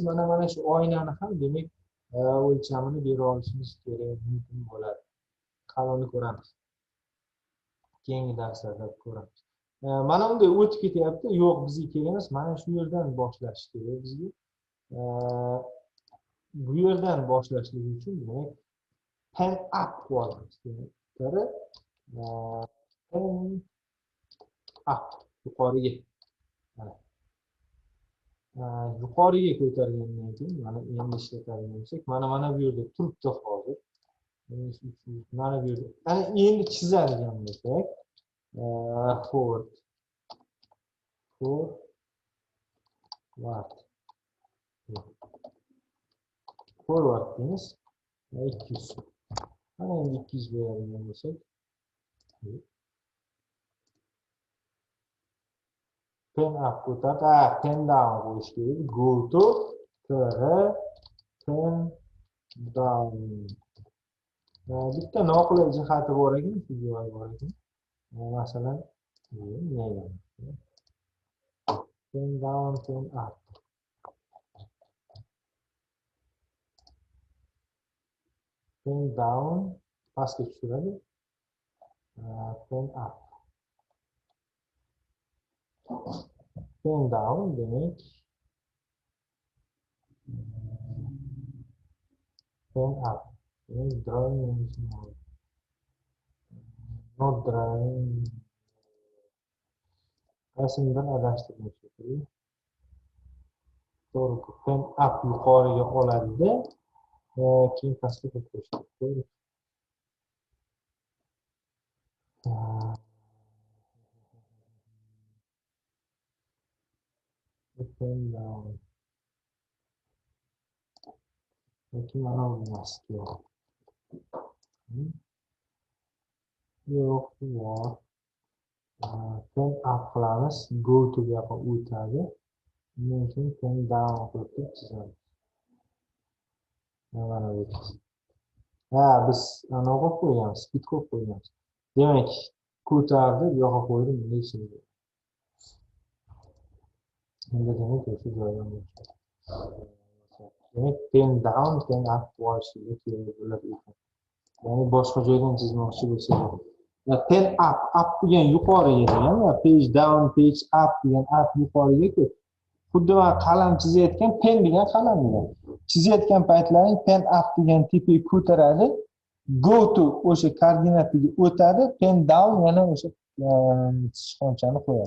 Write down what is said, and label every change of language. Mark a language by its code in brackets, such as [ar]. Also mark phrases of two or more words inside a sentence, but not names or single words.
[uz] Mana shu oynani ham demak o'lchamini bera olishimiz kerak, mumkin bo'ladi. Hali uni ko'ramiz. Keyingi darslarda ko'ramiz. Mana bunday o'tib ketyapti. Yo'q, bizga kerak emas. Mana shu yerdan boshlash kerak bizga. Bu yerdan boshlashlik uchun demak [en] pen up [uz] qilamiz. [en] Pen up [uz] yuqoriga. Yuqoriga ko'targandan keyin mana endi ishlatadigan bo'lsak, mana bu yerda turibdi hozir. Mana bu yerda. Ana endi chizadigan bo'lsak, forward deymiz. 200. Mana endi 200 beradigan bo'lsak, [en] pen up [uz] ko'tardi, [en] pen down [uz] qo'yish kerak. [en] Go to pen down. [uz] Bitta noqulay jihati bor ekan, shu joyi bor ekan. Masalan, [en] pen down, pen up. Pen down [uz] pastga tushiradi. [en] Pen up. Pen down demek pen up. Drawing is not drawing. [uz] Qaysidir adashtirib kerak. To'g'ri, [en] pen up [uz] yuqoriga oladi-da, keyin pastga ko'tarish kerak. [en] Pen down. [uz] Yoki mana bu emaski. Yo'q, bor. [en] Pen up [uz] qilamiz, [en] go to [uz] ga o'tadi. Undan keyin pen down qilib chizamiz. Mana bu. Biz anaqa qo'yamiz, speed qo'yib qo'yamiz. Demak, ko'tardi, bu yoqqa qo'ydim, bunday chizdi. Endi demak o'sha joydan boshlaydi. Demak, [en] pen down, pen up [uz] bo'lishiga kerak bo'ladi ekan. Ya'ni boshqa joydan chizmoqchi bo'lsak, [en] pen up [uz] degan yuqoriga degan, [en] page down, page up [uz] degan up yuqoriga-ku. Xuddi men qalam chizayotgan, pen degan qalam degan. Chizayotgan paytlaring [en] pen up [uz] degan tepaga ko'taradi, [en] go to [uz] o'sha koordinataga o'tadi, [en] pen down [uz] yana o'sha sichqonchani qo'yadi.